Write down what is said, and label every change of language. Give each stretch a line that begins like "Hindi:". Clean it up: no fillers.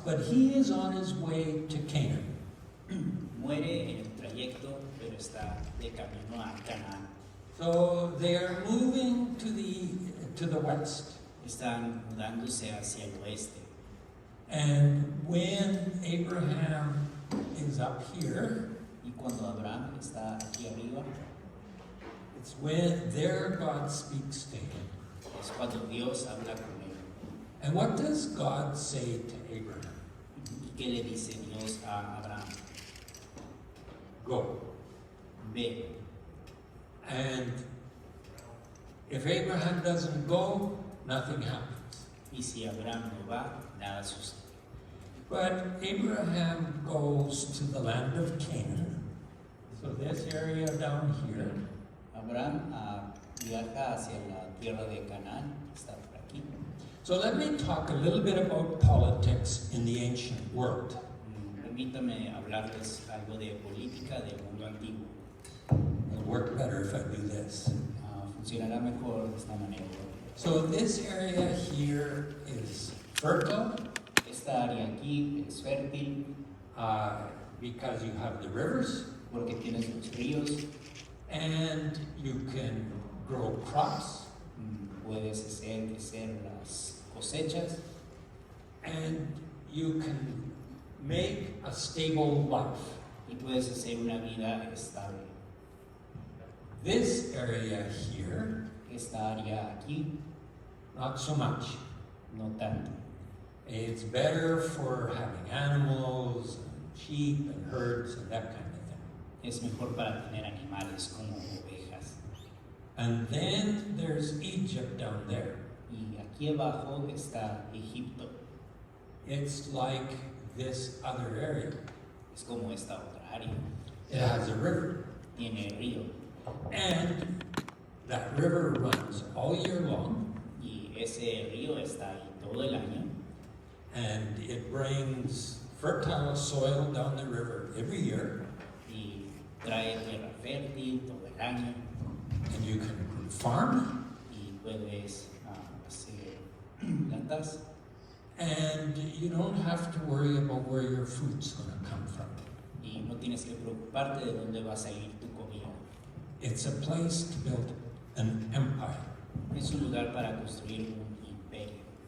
English: But he is on his way to Canaan.
Spanish: Muere en el trayecto, pero está de camino a Canaán.
English: So they are moving to the west.
Spanish: Están mudándose hacia el oeste.
English: And when Abraham is up here,
Spanish: Y cuando Abraham está aquí arriba,
English: it's when there God speaks to him.
Spanish: es cuando Dios habla con él.
English: And what does God say to Abraham?
Spanish: ¿Y qué le dice Dios a Abraham?
English: Go.
Spanish: Ve.
English: And if Abraham doesn't go, nothing happens.
Spanish: Y si Abraham no va, nada sucede.
English: But Abraham goes to the land of Canaan. So this area down here.
Spanish: Abraham viaja hacia la tierra de Canaán, está por aquí.
English: So let me talk a little bit about politics in the ancient world.
Spanish: Permítame hablarles algo de política del mundo antiguo.
English: It'll work better if I do this.
Spanish: Funcionará mejor de esta manera.
English: So this area here is fertile
Spanish: Esta área aquí es fértil
English: because you have the rivers
Spanish: porque tienes los ríos,
English: and you can grow crops
Spanish: puedes hacer crecer las cosechas
English: and you can make a stable life.
Spanish: y puedes hacer una vida estable.
English: This area here,
Spanish: Esta área aquí,
English: not so much.
Spanish: no tanto.
English: It's better for having animals, and sheep, and herds, and that kind of thing.
Spanish: Es mejor para tener animales como ovejas.
English: And then there's Egypt down there.
Spanish: Y aquí abajo está Egipto.
English: It's like this other area.
Spanish: Es como esta otra área.
English: It has a river,
Spanish: Tiene río
English: and that river runs all year long,
Spanish: y ese río está ahí todo el año
English: and it brings fertile soil down the river every year,
Spanish: y trae tierra fértil todo el año
English: and you can farm,
Spanish: y puedes hacer plantas
English: and you don't have to worry about where your food's going to come from.
Spanish: y no tienes que preocuparte de dónde va a salir tu comida.
English: It's a place to build an empire,
Spanish: Es un lugar para construir un imperio,